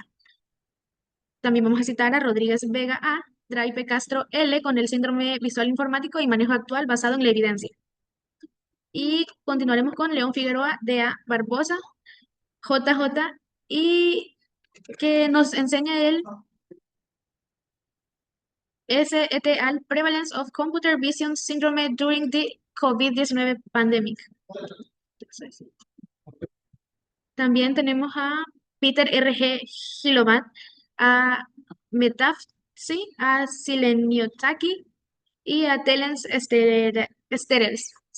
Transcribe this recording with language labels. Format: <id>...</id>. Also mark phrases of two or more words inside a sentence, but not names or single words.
<es>También vamos a citar a Rodríguez Vega A. Draipe Castro L. con el síndrome visual informático y manejo actual basado en la evidencia. Y continuaremos con León Figueroa, D.A. Barbosa, J.J. y que nos enseña el SET al Prevalence of Computer Vision Syndrome During the COVID-19 Pandemic. También tenemos a Peter R.G. Hilovat, a Metafsi, a Sileniotaki y a Telens Sterels.</es>